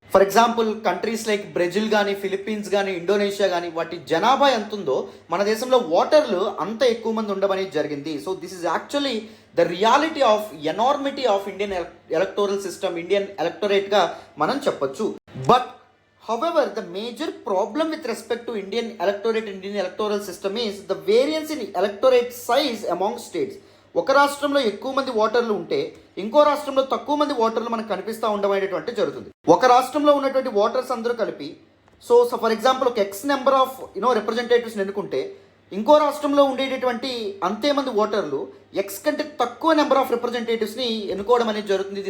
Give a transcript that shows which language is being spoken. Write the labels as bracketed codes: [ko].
[te] For example countries like Brazil కానీ, Philippines కానీ, Indonesia కానీ, వాటి జనాభా ఎంత ఉందో మన దేశంలో ఓటర్లు అంత ఎక్కువ మంది ఉండమని జరిగింది. [en] so this is actually the reality of enormity of Indian electoral system, Indian ఎలక్టోరేట్గా [te] మనం చెప్పొచ్చు. [en] But however, the major problem with respect to Indian electorate, Indian electoral system is the variance in electorate size among states. [te] ఒక రాష్ట్రంలో ఎక్కువ మంది ఓటర్లు ఉంటే ఇంకో రాష్ట్రంలో తక్కువ మంది ఓటర్లు మనకు కనిపిస్తూ ఉండమనేటువంటి జరుగుతుంది. ఒక రాష్ట్రంలో ఉన్నటువంటి ఓటర్స్ అందరూ కలిపి ఫర్ ఎగ్జాంపుల్ ఒక ఎక్స్ నెంబర్ ఆఫ్ రిప్రజెంటేటివ్స్ని ఎన్నుకుంటే ఇంకో రాష్ట్రంలో ఉండేటటువంటి అంతే మంది ఓటర్లు ఎక్స్ కంటే తక్కువ నెంబర్ ఆఫ్ రిప్రజెంటేటివ్స్ని ఎన్నుకోవడం అనేది జరుగుతుంది.